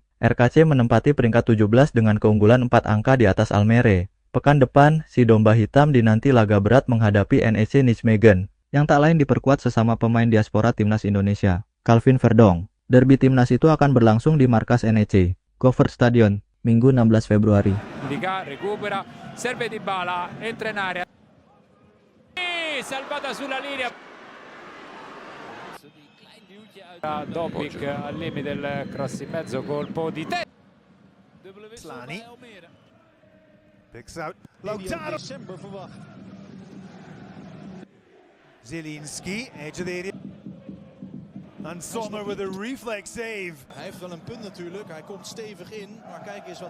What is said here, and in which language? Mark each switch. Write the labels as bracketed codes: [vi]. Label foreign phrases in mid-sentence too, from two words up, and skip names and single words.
[id] RKC menempati peringkat 17 dengan keunggulan 4 angka di atas Almere. Pekan depan, si Domba Hitam dinanti laga berat menghadapi NEC Nijmegen, yang tak lain diperkuat sesama pemain diaspora Timnas Indonesia, Calvin Verdong. Derby Timnas itu akan berlangsung di markas NEC, Gover Stadion, Minggu 16 Februari. [it] Liga recupera, serve Dybala, entra in area. Salvata sulla linea. Dobbik al limite del cross in mezzo, colpo di testa. [en] Slani picks out Lautaro. Zielinski, edge of the area. And Sommer with a reflex save. [nl] Hij heeft wel een punt natuurlijk, hij komt stevig in, maar kijk eens wat hij